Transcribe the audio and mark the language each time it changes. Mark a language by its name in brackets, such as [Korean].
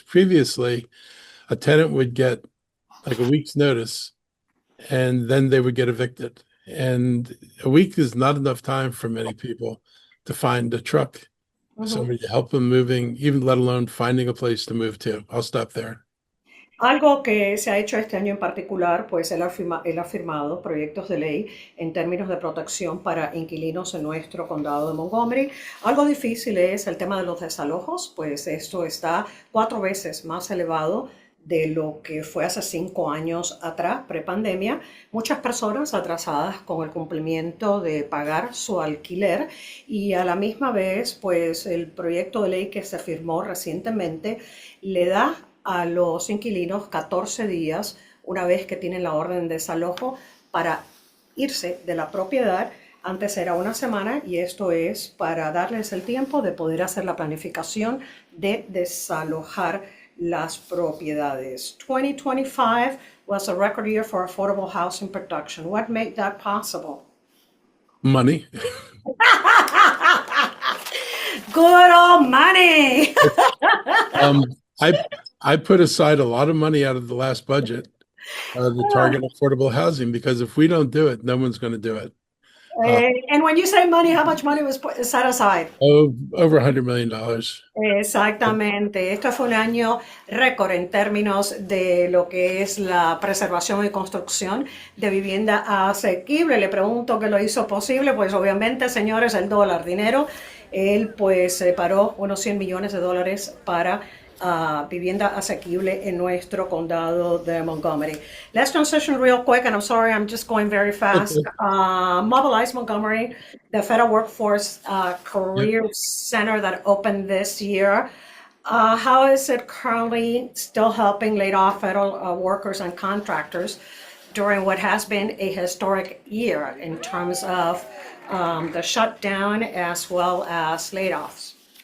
[English] Previously, a tenant would get like a week's notice and then they would get evicted. And a week is not enough time for many people to find a truck, somebody to help them moving, even let alone finding a place to move to. I'll stop there. [Spanish] Algo que se ha hecho este año en particular, pues él ha firmado proyectos de ley en términos de protección para inquilinos en nuestro condado de Montgomery. Algo difícil es el tema de los desalojos, pues esto está 4 veces más elevado de lo que fue hace 5 años atrás, prepandemia. Muchas personas atrasadas con el cumplimiento de pagar su alquiler y a la misma vez, pues el proyecto de ley que se firmó recientemente le da a los inquilinos 14 días una vez que tienen la orden de desalojo para irse de la propiedad Antes era una semana y esto es para darles el tiempo de poder hacer la planificación de desalojar las propiedades. [English] 2025 was a record year for affordable housing production. What made that possible? Money. Good old money. Um, I put aside a lot of money out of the last budget to target affordable housing because if we don't do it, no one's going to do it. And when you say money, how much money was set aside? Over $100 million. [Spanish] Exactamente. Esto fue un año récord en términos de lo que es la preservación y construcción de vivienda asequible. Le pregunto qué lo hizo posible, pues obviamente, señores, el dólar, dinero. Él pues separó unos $100 millones para vivienda asequible en nuestro condado de Montgomery. [English] Let's transition real quick, and I'm sorry, I'm just going very fast. Mobilize Montgomery, the federal workforce career center that opened this year. How is it currently still helping laid off federal workers and contractors during what has been a historic year in terms of the shutdown as well as layoffs?